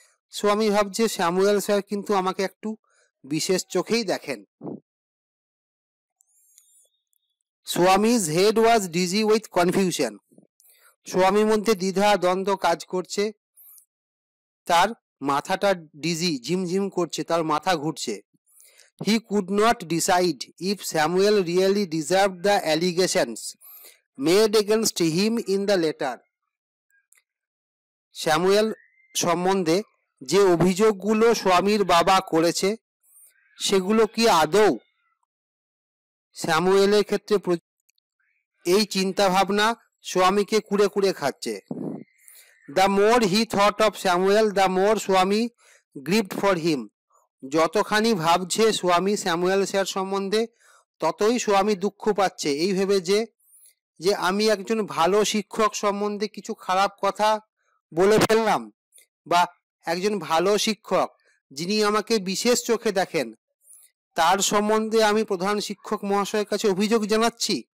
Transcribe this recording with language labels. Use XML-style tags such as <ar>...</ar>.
<bn>স্বামী ভাবছে Samuel sir কিন্তু আমাকে একটু বিশেষ চোখেই দেখেন।</bn> <en>Swami's head was dizzy with confusion.</en> <bn>স্বামীর মধ্যে দ্বিধা দ্বন্দ্ব কাজ করছে, তার মাথাটা ডিজি ঝিমঝিম করছে, তার মাথা ঘুরছে।</bn> <en>He could not decide if Samuel really deserved the allegations made against him in the letter.</en> <bn>Samuel সম্বন্ধে যে অভিযোগগুলো স্বামীর বাবা করেছে সেগুলো কি আদৌ স্যামুয়েলের ক্ষেত্রে। এই চিন্তা ভাবনা স্বামীকে কুড়ে কুড়ে খাচ্ছে।</bn> <en>The more he thought of Samuel, the more Swami grieved for him.</en> <bn>যতখানি ভাবছে স্বামী স্যামুয়েল স্যার সম্বন্ধে ততই স্বামী দুঃখ পাচ্ছে এই ভেবে যে আমি একজন ভালো শিক্ষক সম্বন্ধে কিছু খারাপ কথা বলে ফেললাম, বা একজন ভালো শিক্ষক যিনি আমাকে বিশেষ চোখে দেখেন তার সম্বন্ধে আমি প্রধান শিক্ষক মহাশয়ের কাছে অভিযোগ জানাচ্ছি।</bn>